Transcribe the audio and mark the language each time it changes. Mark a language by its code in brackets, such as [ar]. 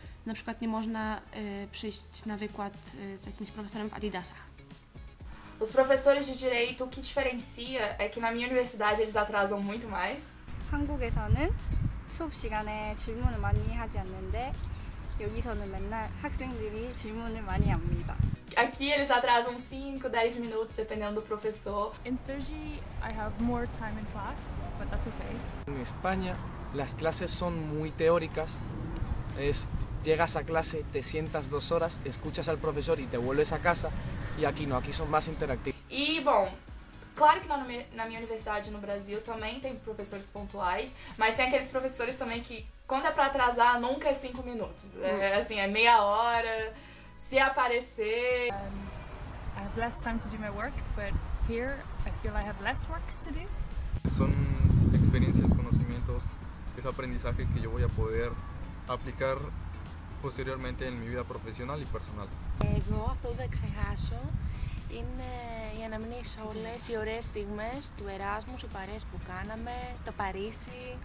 [pl] Na przykład nie można przyjść na wykład z jakimś profesorem w Adidasach. [pt] Os professores de direito, o que diferencia é que na minha universidade eles atrasam muito mais. [ko] 한국에서는 수업 시간에 질문을 많이 하지 않는데 여기서는 맨날 학생들이 질문을 많이 합니다. [pt] Aqui eles atrasam 5, 10 minutos, dependendo do professor. [en] In Cergy, I have more time in class, but that's okay. [es] En España las clases son muy teóricas, llegas a clase, te sientas 2 horas, escuchas al profesor y te vuelves a casa, y aquí no, aquí son más interactivos. [pt] E, bom, Claro que na minha universidade no Brasil também tem professores pontuais, mas tem aqueles professores também que, quando é pra atrasar, nunca é 5 minutos. É assim, é meia hora, se aparecer. [en] I have less time to do my work, but here I feel I have less work to do. [es] Son experiencias, conocimientos, es aprendizaje que yo voy a poder aplicar posteriormente en mi vida profesional y personal. [el] Εγώ αυτό που δεν ξεχάσω είναι οι αναμνήσεις όλες οι ωραίες στιγμές του Εράσμους, οι παρέες που κάναμε, το Παρίσι.